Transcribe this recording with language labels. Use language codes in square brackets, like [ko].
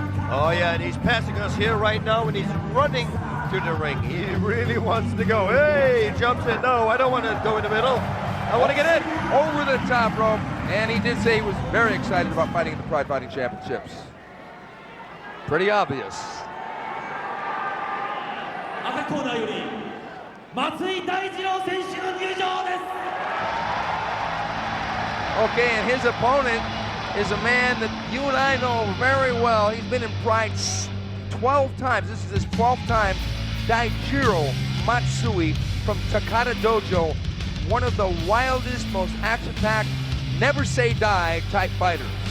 [en] Oh, yeah, and he's passing us here right now, and he's running to the ring. He really wants to go. Hey, he jumps in. No, I don't want to go in the middle. I want to get in. Over the top rope. And he did say he was very excited about fighting in the Pride Fighting Championships. Pretty obvious. [ja] 赤コーナーより松井大二郎選手の入場です。 [en] Okay, and his opponent is a man that you and I know very well. He's been in Pride 12 times. This is his 12th time. Daijiro Matsui from Takata Dojo, one of the wildest, most action-packed, never say die type fighters.